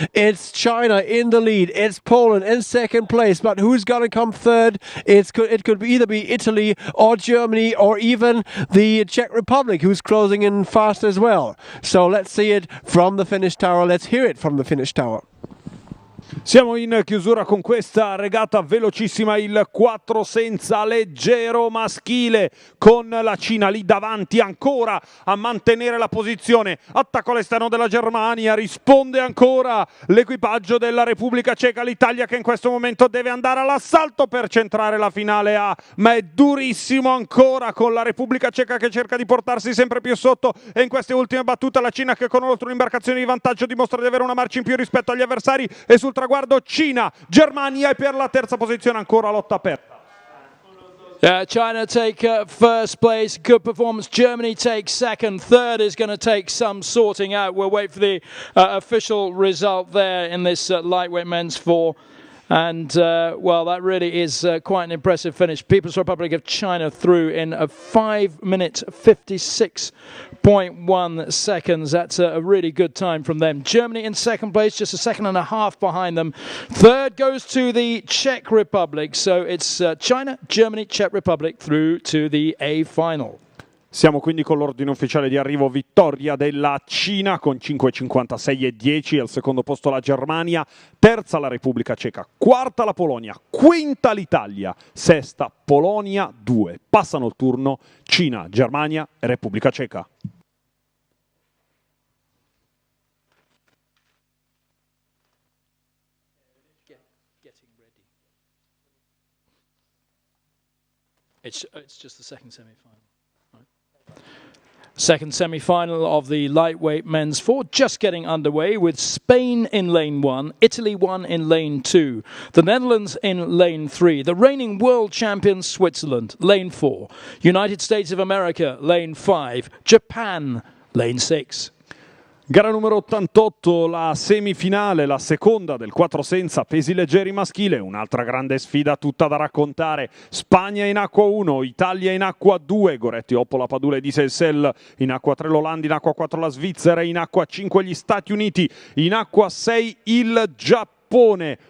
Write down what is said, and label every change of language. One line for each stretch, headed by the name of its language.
English: It's China in the lead. It's Poland in second place. But who's going to come third? It could either be Italy or Germany or even the Czech Republic, who's closing in fast as well. So let's see it from the finish tower. Let's hear it from the finish tower.
Italian: Siamo in chiusura con questa regata velocissima, il 4 senza leggero maschile, con la Cina lì davanti ancora a mantenere la posizione. Attacco all'esterno della Germania, risponde ancora l'equipaggio della Repubblica Ceca, l'Italia che in questo momento deve andare all'assalto per centrare la finale A, ma è durissimo ancora con la Repubblica Ceca che cerca di portarsi sempre più sotto, e in queste ultime battute la Cina, che con un'imbarcazione di vantaggio dimostra di avere una marcia in più rispetto agli avversari, e sul traguardo Cina, Germania, e per la terza posizione ancora lotta aperta.
English: China take first place, good performance. Germany takes second. Third is going to take some sorting out. We'll wait for the official result there in this lightweight men's 4. And, well, that really is quite an impressive finish. People's Republic of China through in a 5 minute 56.1 seconds. That's a really good time from them. Germany in second place, just a second and a half behind them. Third goes to the Czech Republic. So it's China, Germany, Czech Republic through to the A final.
Italian: Siamo quindi con l'ordine ufficiale di arrivo: vittoria della Cina con 5,56,10, al secondo posto la Germania, terza la Repubblica Ceca, quarta la Polonia, quinta l'Italia, sesta Polonia 2. Passano il turno Cina, Germania e Repubblica Ceca.
English: It's just the second semi-final. Second semi-final of the lightweight men's four just getting underway with Spain in lane 1, Italy 1 in lane 2, the Netherlands in lane 3, the reigning world champion Switzerland, lane 4, United States of America, lane 5, Japan, lane 6.
Italian: Gara numero 88, la semifinale, la seconda del 4 senza pesi leggeri maschile, un'altra grande sfida tutta da raccontare. Spagna in acqua 1, Italia in acqua 2, Goretti, Oppola, Padula e Di Selsel, in acqua 3 l'Olanda, in acqua 4 la Svizzera, in acqua 5 gli Stati Uniti, in acqua 6 il Giappone.